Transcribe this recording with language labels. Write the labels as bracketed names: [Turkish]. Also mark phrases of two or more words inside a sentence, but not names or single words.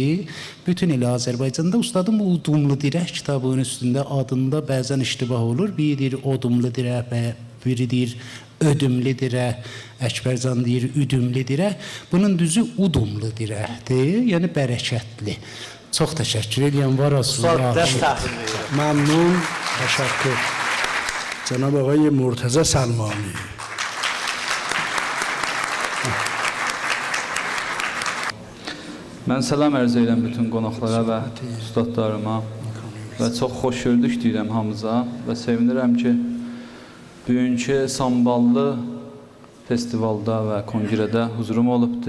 [Azerbaijani] Bütün ilə Azərbaycanda ustadım bu Udumlu Dirək kitabının üstündə adında bəzən iştibah olur. Biri deyir Odumlu Dirək, biri deyir Ödümlü Dirək, Əkbərcan deyir Üdümlü Dirək. Bunun düzü Udumlu Dirəkdir, yəni bərəkətli. Çox təşəkkür edirəm, var olsun. [Persian] ممنون تشکر جناب آقای مرتضی سلمانی. [Azerbaijani] Mən salam ərz edirəm bütün qonaqlara və ustadlarıma və çox xoş gördük deyirəm hamıza və sevinirəm ki, bugünkü Samballı festivalda və kongrədə huzurum olubdur.